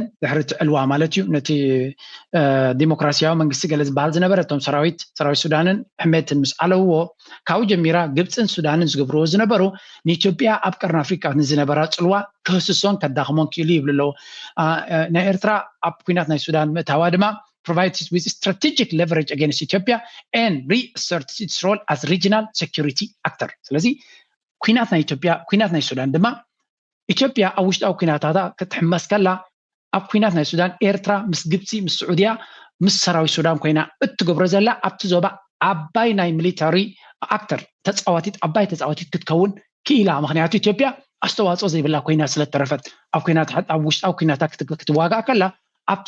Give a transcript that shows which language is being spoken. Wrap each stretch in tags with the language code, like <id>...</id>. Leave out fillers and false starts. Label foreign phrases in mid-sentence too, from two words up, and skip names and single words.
<ti>ድሕሪ ዕልዋ ማለት እዩ ነቲ ዲሞክራሲያዊ መንግስቲ ገለ ዝበሃል ዝነበረቶም ሰራዊት ሱዳንን ሕመትን ምስ ዓለውዎ ካብኡ ጀሚራ ግብፅን ሱዳንን ዝገብርዎ ዝነበሩ ንኢትዮጵያ ኣብ ቀርኒ ኣፍሪካ ንዝነበራ ፅልዋ ክህስሶን ከዳኽሞን ክኢሉ ይብሉ ኣለዎ ናይ ኤርትራ ኣብ ኩናት ናይ ሱዳን ምእታዋ ድማ</ti> <en>provides with strategic leverage against Ethiopia and reasserts its role as regional security actor.</en> <ti>ስለዚ ኩናት ናይ ኢትዮጵያ ኩናት ናይ ሱዳን ድማ ኢትዮጵያ ኣብ ውሽጣዊ ኩናታታ ክትሕመስ ከላ ኣብ ኩናት ናይ ሱዳን ኤርትራ ምስ ግብፂ ምስ ስዑድያ ምስ ሰራዊት ሱዳን ኮይና እትገብሮ ዘላ ኣብቲ ዞባ ዓባይ ናይ ሚሊታሪ ኣክተር ዓባይ ተፃዋቲት ክትከውን ክኢላ ምክንያቱ ኢትዮጵያ ኣስተዋፅኦ ዘይብላ ኮይና ስለተረፈት ኣብ ኩናት ኣብ ውሽጣዊ ኩናታት ክትዋጋእ ከላ ኣብቲ</ti>